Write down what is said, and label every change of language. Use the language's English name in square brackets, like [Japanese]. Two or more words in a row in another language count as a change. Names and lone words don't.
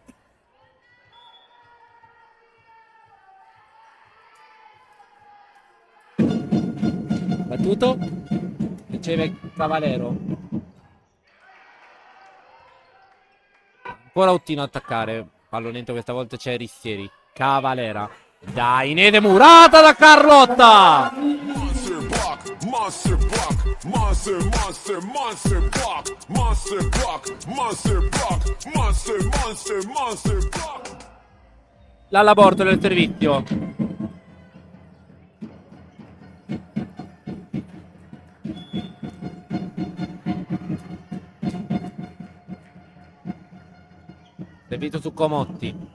[Italian] Battuto. Riceve Cavalero. Ancora Ottino a attaccare. Pallonetto, questa volta c'è Rissieri. Cavalera. Dainese Murata da Carlotta. [English] Monster block, monster block, monster, monster, monster block, monster block, monster block, monster, monster, monster block. [Italian] Lalla Bortoli al servizio. Servizio su Comotti.